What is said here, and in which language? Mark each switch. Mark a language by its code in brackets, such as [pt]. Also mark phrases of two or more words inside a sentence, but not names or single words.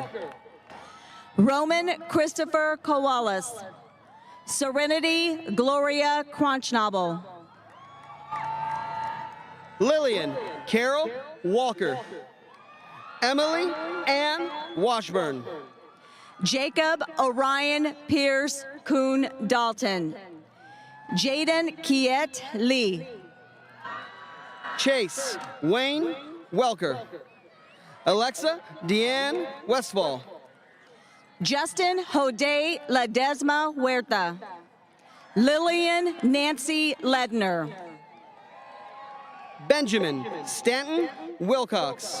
[en] Roman Christopher Kowalis. Serenity Gloria Cronschnabel. Lillian Carol Walker. Emily Ann Washburn. Jacob Orion Pierce Kuhn Dalton. Jaden Kiet Lee. Chase Wayne Welker. Alexa Deanne Westfall. Justin Jode Ledesma Huerta. Lillian Nancy Ledner. Benjamin Stanton Wilcox.